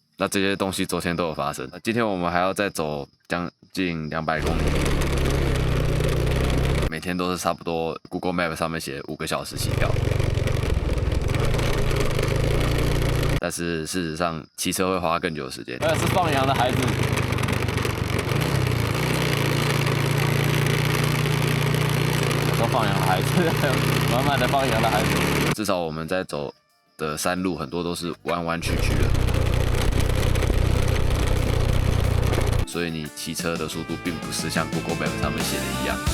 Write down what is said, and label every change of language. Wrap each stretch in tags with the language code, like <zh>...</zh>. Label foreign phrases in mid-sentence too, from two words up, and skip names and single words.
<zh>那這些東西昨天都有發生。今天我們還要再走將近200公里，每天都是差不多 Google Map 上面寫5個小時起跳。但是事實上，騎車會花更久的時間。是放羊的孩子。放羊的孩子，慢慢的放羊的孩子。至少我们在走的山路很多都是彎彎曲曲的，所以你騎車的速度並不是像 Google Map 上面寫的一樣。</zh>